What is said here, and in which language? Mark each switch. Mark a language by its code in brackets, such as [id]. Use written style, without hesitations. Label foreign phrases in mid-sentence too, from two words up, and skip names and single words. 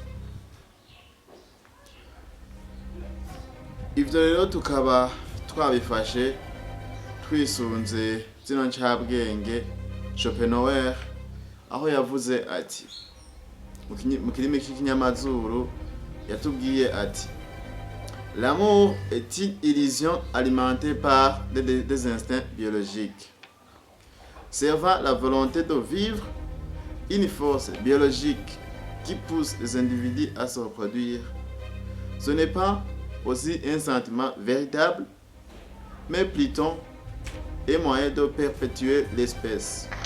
[rn] Ivyo rero tukaba twabifashe twisunze zino ncabwenge Schopenhauer, aho yavuze ati mu kirimi k'ikinyamazuru yatubwiye ati: [fr] l'amour est une illusion alimentée par des instincts biologiques servant la volonté de vivre, une force biologique qui pousse les individus à se reproduire. Ce n'est pas aussi un sentiment véritable, mais plutôt un moyen de perpétuer l'espèce.